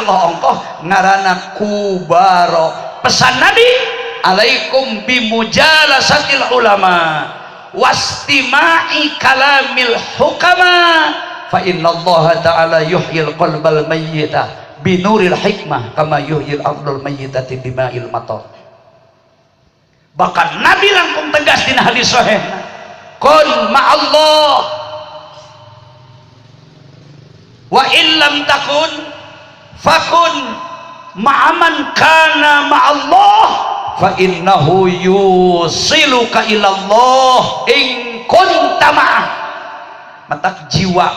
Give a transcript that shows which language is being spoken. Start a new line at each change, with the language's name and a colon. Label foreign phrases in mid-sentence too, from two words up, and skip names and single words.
Sundanese: Allah ongkoh ngaranna kubaro pesan Nabi
Arabic: عليكم بمجالسة العلماء واستماع كلام الحكماء فإن الله تعالى يحيي القلب الميت بنور الحكمة كما يحيي الأرض الميتة بماء المطر
Sundanese: bahkan Nabi langkung tegas dina hadis sahih
Arabic: كن مع الله وإلا لم تكن فكن مع من كان مع الله فإنه يوصلك إلى الله إن كنت معه
Sundanese: matak jiwa